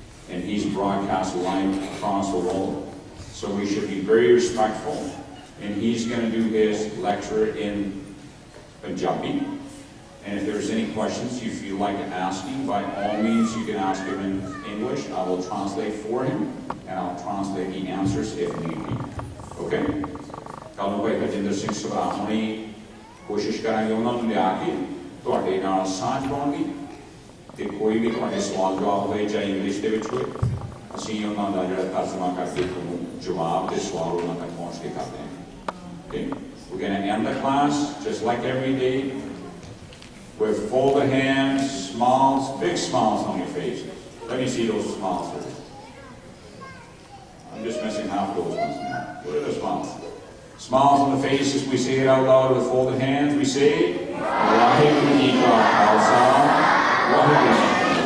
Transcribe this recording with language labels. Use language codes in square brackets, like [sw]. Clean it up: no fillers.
[en] And he's broadcast live across the world. So we should be very respectful. And he's going to do his lecture in Punjabi. And if there's any questions you feel like asking, by all means you can ask him in English. I will translate for him, and I'll translate the answers if need be. Okay? [pa] ਕੱਲ ਨੂੰ ਭਾਈ ਹਰਜਿੰਦਰ ਸਿੰਘ ਸਭਾ ਹੁਣੀ ਕੋਸ਼ਿਸ਼ ਕਰਾਂਗੇ ਉਹਨਾਂ ਨੂੰ ਲਿਆ ਕੇ ਤੁਹਾਡੇ ਨਾਲ ਸਾਂਝ ਪਾਉਣ ਦੀ ਤੇ ਕੋਈ ਵੀ ਤੁਹਾਡੇ ਸਵਾਲ ਜਵਾਬ ਹੋਵੇ ਚਾਹੇ ਇੰਗਲਿਸ਼ ਦੇ ਵਿੱਚ ਹੋਵੇ ਅਸੀਂ ਉਹਨਾਂ ਦਾ ਜਿਹੜਾ ਤਰਜਮਾ ਕਰਕੇ ਤੁਹਾਨੂੰ ਜਵਾਬ ਤੇ ਸਵਾਲ ਉਹਨਾਂ ਤੱਕ ਪਹੁੰਚ ਕੇ ਕਰਦੇ ਹਾਂ. [en] Okay? We're going to end the class just like every day with folded hands, smiles, big smiles on your face. Let me see those smiles. I'm just missing half those ones now. Where are the smiles? Smiles on the faces, we say it out loud with folded hands. We say, Waheguru Ji Ka Khalsa, Waheguru Ji